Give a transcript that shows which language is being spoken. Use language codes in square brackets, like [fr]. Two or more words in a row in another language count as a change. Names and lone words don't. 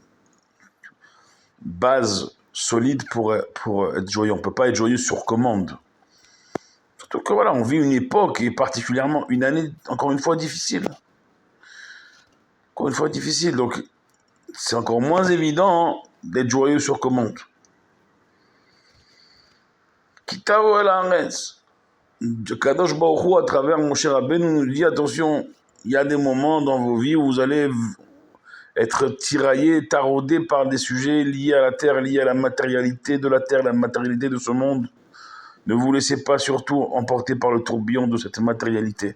[fr] Base solide pour être joyeux. On ne peut pas être joyeux sur commande. Surtout que voilà, on vit une époque et particulièrement une année, encore une fois, difficile. Encore une fois, difficile. Donc, c'est encore moins évident d'être joyeux sur commande. [he] כי תבוא אל הארץ. קדוש ברוך הוא, [fr] à travers Moshe Rabbeinu, nous dit attention, il y a des moments dans vos vies où vous allez être tiraillés, taraudés par des sujets liés à la terre, liés à la matérialité de la terre, la matérialité de ce monde. Ne vous laissez pas surtout emporter par le tourbillon de cette matérialité.